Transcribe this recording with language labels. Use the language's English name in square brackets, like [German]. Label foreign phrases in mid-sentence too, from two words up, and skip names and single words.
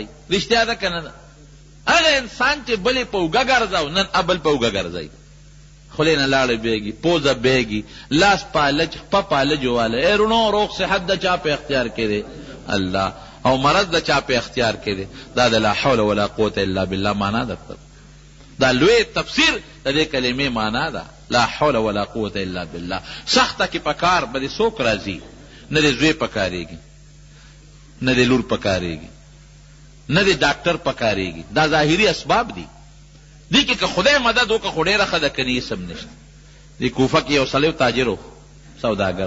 [Pashto] رښتیا ده که نه ده؟ هغه انسان چې بلې په اوږه ګرځو، نن بل په اوږه ګرځوي، خولې نه لاړې بیږي، پوزه بیږي، لاس پالج، خپه پالج واله. ای رونو، روغ صحت د چا په اختیار کې دی؟ الله. او مرض د چا په اختیار کې دی؟ دا د [Arabic] لا حول ولا قوة الا بالله [Pashto] معنا ده. دا لوی تفسیر د دې کلمې معنا ده، [Arabic] لا حول ولا قوة الا بالله. [Pashto] سخته کې پکار به دې څوک راځي؟ نه دې زوی پکارېږي، نه دې لور پکارېږي، نه دې ډاکټر پکارېږي. دا ظاهري اسباب دي. دی که خدای مدد وکړه خو ډېره ښه ده، که نه سم نشته. دی کوفه کې یو سړی تاجر و، سوداګر.